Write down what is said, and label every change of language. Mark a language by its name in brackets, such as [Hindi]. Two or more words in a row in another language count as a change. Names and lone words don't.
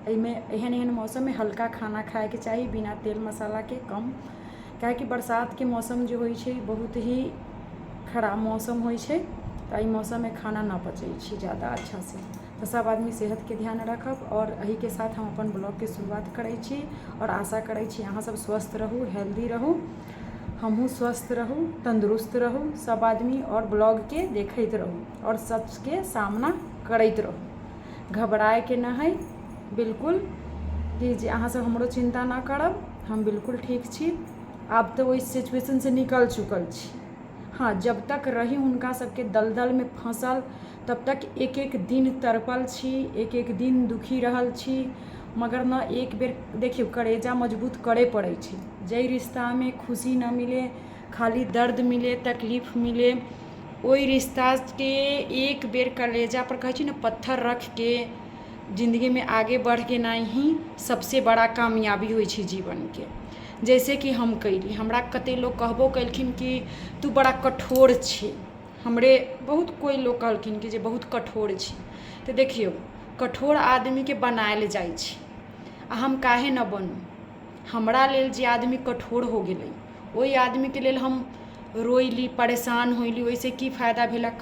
[Maithili] एहन मौसम में हल्का खाना खाए के चाहिए, बिना तेल मसाला के, कम। काहे कि बरसात के मौसम जो होई छे बहुत ही खराब मौसम होई छे, तो एहि मौसम में खाना ना पचे छे ज़्यादा अच्छा से। तो सब आदमी सेहत के ध्यान रखब। और यही के साथ हम अपन ब्लॉग के शुरुआत करै छी और आशा करै छी अहाँ सब स्वस्थ रहू, हेल्दी रहू, हमहूँ स्वस्थ रहू, तंदुरुस्त रहू सब आदमी, और ब्लॉग के देखते रहू और सच के सामना करते रहू। घबराए के ना है बिल्कुल, कि जे अहाँ सब हमरो चिंता ना करब, हम बिल्कुल ठीक छी। अब तो वही सिचुएशन से निकल चुकल छी। हाँ, जब तक रही उनका सबके दलदल में फंसल, तब तक एक एक दिन तड़पल छी, एक एक दिन दुखी रहल छी। मगर न एक बेर देखियो करेजा मजबूत करे पड़े छे। जै रिश्ता में खुशी न मिले, खाली दर्द मिले, तकलीफ मिले, ओई रिश्ता के एक बेर कलेजा पर कहे न पत्थर रख के जिंदगी में आगे बढ़ के ना ही सबसे बड़ा कामयाबी हुई छे जीवन के। जैसे कि हम कैली, हमरा कते लोग कहबो कलखिन कि तू बड़ा कठोर छे, हमरे बहुत कोई लोग कहलखिन कि जे बहुत कठोर छी। तो देखियो कठोर आदमी के बनायल जाय छे, आ हम काहे न बनू। हमरा लेल जे आदमी कठोर हो गेलै, ओई आदमी के लेल हम रोइली, परेशान होइली, ओइसे की फायदा भेलक।